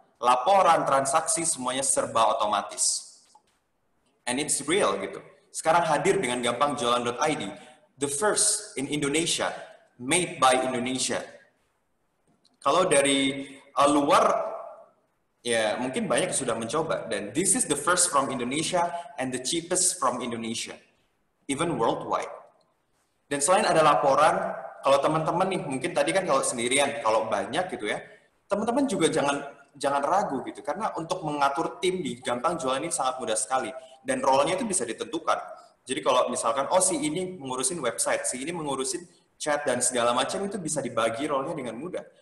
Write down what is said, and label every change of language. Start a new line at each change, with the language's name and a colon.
Indonesian: Laporan, transaksi, semuanya serba otomatis.
English: And it's real
Indonesian: gitu. Sekarang hadir dengan
English: gampangjualan.id, the first in Indonesia, made by Indonesia.
Indonesian: Kalau dari luar, ya mungkin banyak sudah mencoba.
English: Dan this is the first from Indonesia and the cheapest from Indonesia, even worldwide.
Indonesian: Dan selain ada laporan, kalau teman-teman nih, mungkin tadi kan kalau sendirian, kalau banyak gitu ya, teman-teman juga jangan ragu gitu, karena untuk mengatur tim di Gampang Jualan ini sangat mudah sekali, dan role-nya itu bisa ditentukan. Jadi kalau misalkan, oh si ini mengurusin website, si ini mengurusin chat dan segala macam, itu bisa dibagi role-nya dengan mudah.